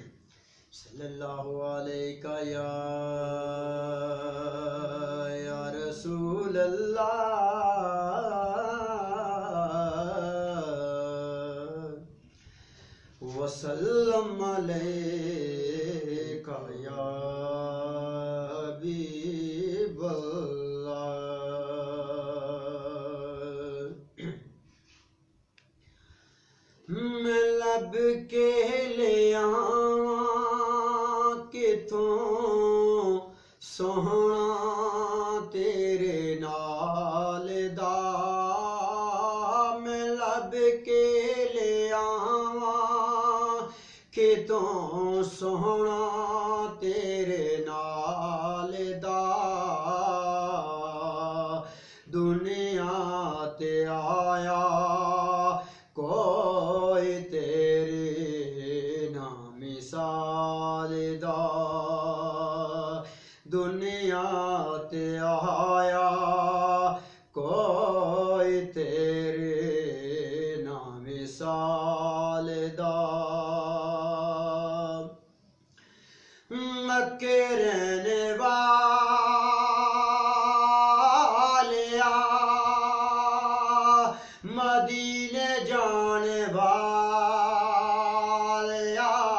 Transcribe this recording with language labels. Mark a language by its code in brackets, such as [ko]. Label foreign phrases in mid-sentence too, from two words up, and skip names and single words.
[ar] صلی اللہ علیہ یا رسول اللہ وسلم علیکہ یا حبیب اللہ. [pa] میں لب کے لے آواں کتوں سوہنا تیرے نال دا. میں لب کے لے آواں کتوں سوہنا تیرے نال دا. دنیا تے آیا کوئی تیرے نا مثال دا. دنیا تے آیا کوئی تیرے نا مثال دا. مکے رہنے والیا مدینے جانے والیا،